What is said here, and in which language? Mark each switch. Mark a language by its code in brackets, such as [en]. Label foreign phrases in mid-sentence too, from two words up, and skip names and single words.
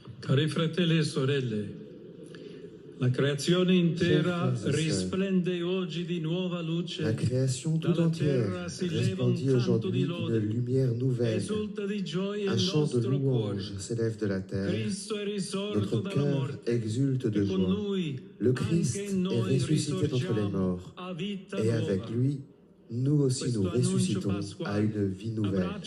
[it] Cari fratelli e sorelle, la creazione intera risplende oggi di nuova luce. [fr] La création tout entière resplendit aujourd'hui d'une lumière nouvelle. Un chant de louange s'élève de la terre. Notre cœur exulte de joie. Le Christ est ressuscité d'entre les morts. Et avec lui, nous aussi nous ressuscitons à une vie nouvelle.